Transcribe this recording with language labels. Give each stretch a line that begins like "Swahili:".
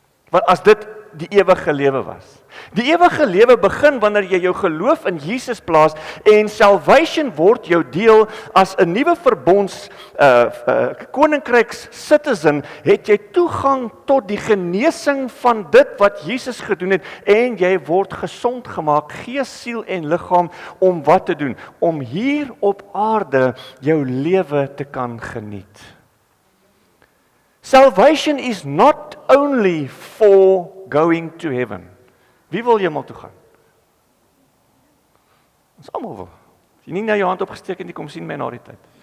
Afrikaans: Want as dit die ewige lewe was. Die ewige lewe begin wanneer jy jou geloof in Jesus plaas en salvation word jou deel as 'n nuwe verbonds koninkryks citizen, het jy toegang tot die genesing van dit wat Jesus gedoen het en jy word gesond gemaak, gees, siel en liggaam om wat te doen? Om hier op aarde jou lewe te kan geniet.
English: Salvation is not only for going to heaven.
Afrikaans: Wie wil hemel toe gaan? Ons almal wil. As jy nie nou jou hand opgesteek en jy kom sien my na die tyd.